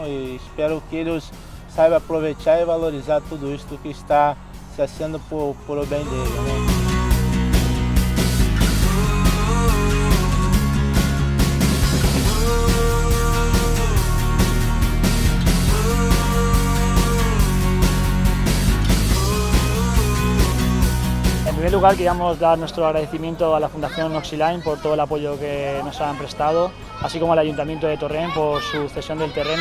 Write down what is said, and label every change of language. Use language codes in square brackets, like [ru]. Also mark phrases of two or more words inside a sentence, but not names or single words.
[pt] E espero que eles saiba aproveitar e valorizar tudo isso que está se fazendo por o bem dele, né? [es] En primer lugar, queríamos dar nuestro agradecimiento a la Fundación Oxylane por todo el apoyo que nos han prestado, así como al Ayuntamiento de Torrent por su cesión del terreno.